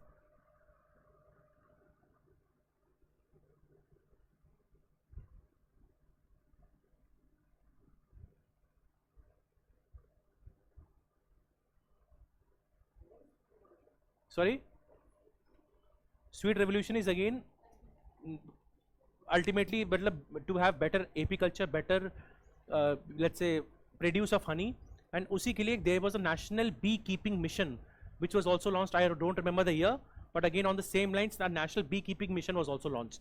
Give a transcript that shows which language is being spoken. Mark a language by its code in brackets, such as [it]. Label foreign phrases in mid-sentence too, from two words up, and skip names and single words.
[en] Sorry? Sweet revolution is again ultimately to have better apiculture, better let's say produce of honey. And [hi] उसी के लिए [en] there was a national beekeeping mission which was also launched. I don't remember the year, but again on the same lines, the national beekeeping mission was also launched.